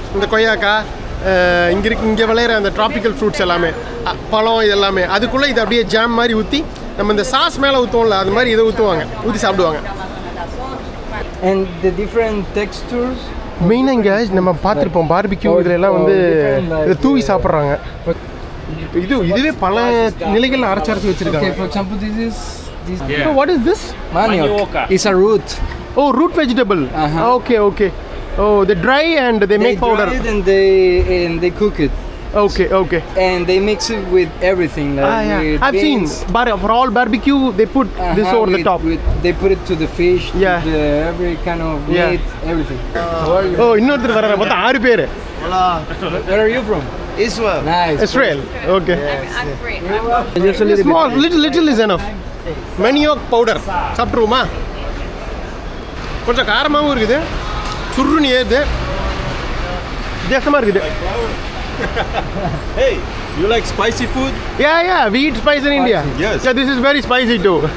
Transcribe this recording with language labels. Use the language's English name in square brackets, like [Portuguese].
[Tamil] இந்த கொய்யாக்காய், இங்கே விளையிற அந்த ட்ராபிக்கல் ஃப்ரூட்ஸ் எல்லாமே, பழம் இது எல்லாமே, அதுக்குள்ளே இது அப்படியே ஜாம் மாதிரி ஊற்றி நம்ம இந்த சாஸ் மேலே ஊற்றுவோம்ல, அது மாதிரி இதை ஊற்றி சாப்பிடுவாங்க. [English] And the different textures. [Tamil] மெயினாக இங்கே நம்ம பார்த்துருப்போம் பார்பிக்யூ இதில் எல்லாம் வந்து இதை தூவி சாப்பிட்றாங்க. இதுவே பல நிலைகளில் அரைச்சி வச்சுருக்காங்க. [English] Okay, for example, this is So what is this? manioc. It's a root. Oh, root vegetable. Okay. Oh, they dry and they make powder. Dry it and they cook it. Okay. And they mix it with everything. Like with I've beans. seen. For all barbecue, they put this over the top. They put it to the fish, Yeah. to every kind of meat, everything. How are you? [Tamil] Oh, இன்னொருத்தர் வராரு. மொத்தம் 6 பேர். [English] Where are you from? Israel. Nice. Israel. Okay. I'm Brit. Just a little Small, little is enough. Manioc powder. [Tamil] சாப்பிட்ருவோமா? கொஞ்சம் காரமாகவும் இருக்குது, சுருன்னு ஏறுது, வித்தியாசமாக இருக்குது. [English] Hey, you like spicy food? Yeah, we eat spice in India. Yes. Yeah, this is very spicy too.